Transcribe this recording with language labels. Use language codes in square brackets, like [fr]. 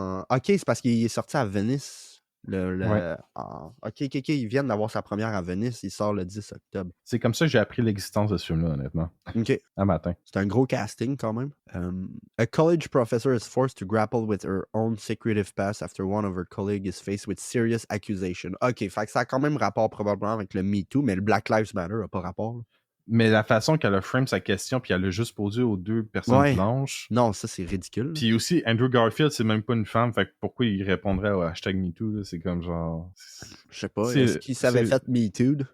[fr] OK, c'est parce qu'il est sorti à Venise. Ouais. OK, ils viennent d'avoir sa première à Venise. Il sort le 10 octobre. C'est comme ça que j'ai appris l'existence de ce film-là, honnêtement. OK. Un matin. C'est un gros casting, quand même. [en] A college professor is forced to grapple with her own secretive past after one of her colleagues is faced with serious accusation. [fr] OK, fait que ça a quand même rapport probablement avec le Me Too, mais le Black Lives Matter n'a pas rapport. Là. Mais la façon qu'elle a frame sa question, puis elle l'a juste posée aux deux personnes blanches. Non, ça, c'est ridicule. Puis aussi, Andrew Garfield, c'est même pas une femme, fait que pourquoi il répondrait au #MeToo, là? C'est comme genre... Je sais pas, est-ce qu'il s'avait fait MeToo?